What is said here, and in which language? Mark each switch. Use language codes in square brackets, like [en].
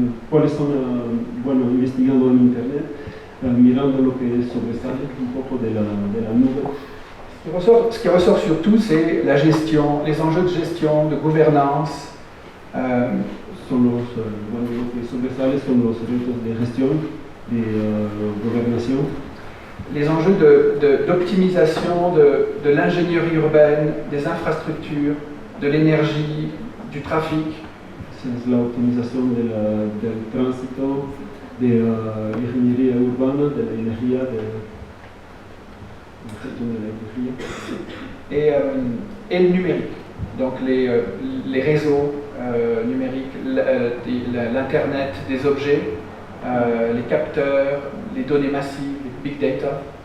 [es] ¿Cuáles son, bueno, investigando en Internet, mirando lo que sobresale un poco de la nube? [fr] Ce qui ressort surtout, c'est la gestion, les enjeux de gestion, de gouvernance, [es] Bueno, lo que sobresale son los retos de gestión, de gobernación. [fr] Les enjeux d'optimisation de l'ingénierie urbaine, des infrastructures, de l'énergie, du trafic. [es] Es la optimización del tránsito, de la ingeniería urbana, de la energía, de la gestión de la energía. [fr] Et le numérique, donc les réseaux numériques, l'Internet des objets, les capteurs, les données massives, les big data.